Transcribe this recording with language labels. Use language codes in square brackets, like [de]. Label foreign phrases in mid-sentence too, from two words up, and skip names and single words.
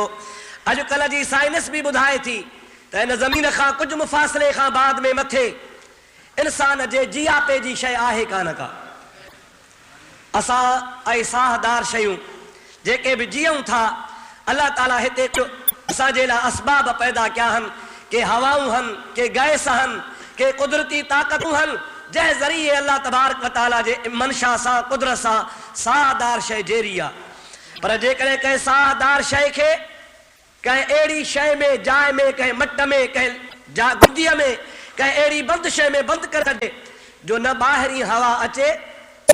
[sd] अॼुकल्ह जी साइंस बि ॿुधाए थी त हिन ज़मीन खां कुझु मुफ़ासिले खां बाद में मथे इंसान जे जियापे जी शइ आहे कान का। असां ऐं साहदार शयूं जेके बि जीऊं था अल्लाह ताला हिते असांजे लाइ असबाब पैदा कया आहिनि। के हवाऊं आहिनि, के गैस आहिनि, के कुदरती ताक़तूं आहिनि जंहिं ज़रिए अल्लाह [ar] تبارك وتعالى [sd] जे मनशा सां कुदरत सां साहदार शइ जेरी आहे। पर जेकॾहिं कंहिं साहदार शइ खे कंहिं अहिड़ी शइ में, जाइ में, कंहिं मट में, कंहिं गुदीअ में, कंहिं अहिड़ी बंदि शइ में बंदि करे छॾे जो न ॿाहिरीं हवा अचे न